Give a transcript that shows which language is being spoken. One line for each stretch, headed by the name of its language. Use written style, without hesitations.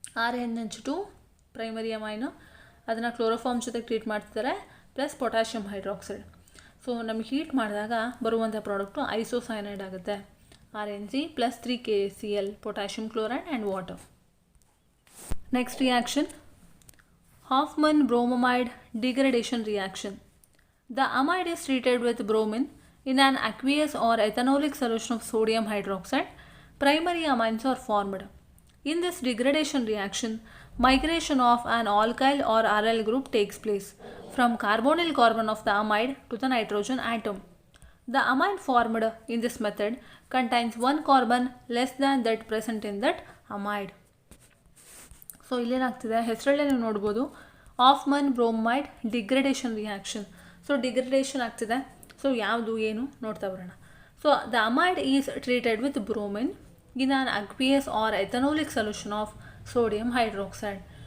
Kannada: RNH2 primary amine, ಅದನ್ನು chloroform ಜೊತೆಗೆ treat ಮಾಡ್ತಿದ್ದಾರೆ, ಪ್ಲಸ್ ಪೊಟ್ಯಾಷಿಯಂ ಹೈಡ್ರಾಕ್ಸೈಡ್. ಸೊ ನಮಗೆ ಹೀಟ್ ಮಾಡಿದಾಗ ಬರುವಂಥ ಪ್ರಾಡಕ್ಟು ಐಸೋಸೈನೈಡ್ ಆಗುತ್ತೆ. RNC plus 3KCl, potassium chloride and water.
English: Next reaction, Hoffman bromamide degradation reaction. The amide is treated with bromine in an aqueous or ethanolic solution of sodium hydroxide. Primary amines are formed. In this degradation reaction, migration of an alkyl or aryl group takes place from carbonyl carbon of the amide to the nitrogen atom. The amine formed in this method contains one carbon less than that present in that amide.
Kannada: So ಇಲ್ಲೇನಾಗ್ತಿದೆ, ಹೆಸರಲ್ಲೇ ನೀವು ನೋಡ್ಬೋದು, Hofmann bromide degradation reaction. So degradation ಆಗ್ತಿದೆ. So ಯಾವುದು ಏನು ನೋಡ್ತಾ ಬರೋಣ.
English: So the amide is treated with bromine in an aqueous or ethanolic solution of sodium hydroxide.